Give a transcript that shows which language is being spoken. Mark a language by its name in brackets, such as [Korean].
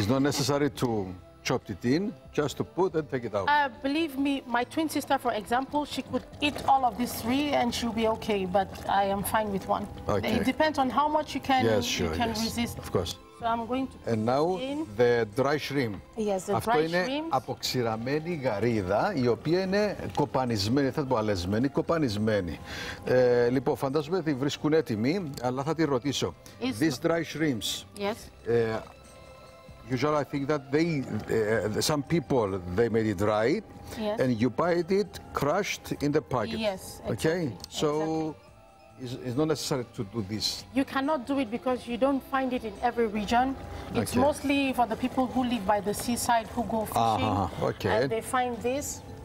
[English] It's not necessary to chop it in, just to put and take it out. Believe me, my twin sister, for example, she could eat all of these 3 and she'll be okay, but I am fine with 1. Okay. It depends on how much you can, resist. Of course. So I'm going to And now the dry shrimp. Yes, the [Greek] Αυτό [English] dry [Greek] είναι [English] shrimp. [Greek] αποξηραμένη γαρίδα, η οποία είναι κοπανισμένη, θα το πω αλεσμένη, κοπανισμένη. Λοιπόν, φαντάζομαι ότι βρίσκουν έτοιμη, αλλά θα τη ρωτήσω. [English] These dry shrimps. Yes. Usually I think that some people, they made it dry, and you buy it crushed in the packet. Yes, exactly. Okay, so exactly. it's not necessary to do this. You cannot do it because you don't find it in every region. It's mostly for the people who live by the seaside, who go fishing, and they find this.